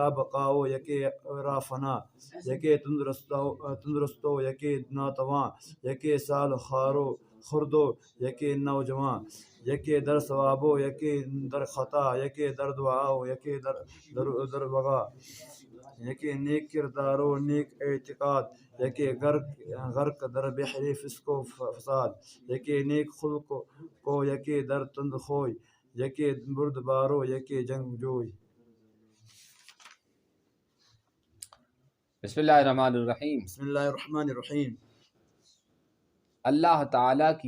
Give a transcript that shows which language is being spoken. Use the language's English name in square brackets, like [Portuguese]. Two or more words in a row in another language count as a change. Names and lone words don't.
[Persian] بقاؤ یکے را فنا، یکے تندرستو یکے ناتواں، یکے سال خوردو یکے نوجواں، یکے در ثوابو یکے در خطا، یکے در دعاؤ یکے در وغا، یکے نیک کردارو نیک اعتقاد، یکے غرق در بحر فسق و فساد، یکے نیک خلق کو یکے در تند خوی، یکے برد بارو یکے جنگ جوئی۔ [Arabic] بسم اللہ الرحمن الرحیم۔ بسم اللہ الرحمن الرحیم۔ [Urdu] اللہ تعالیٰ کی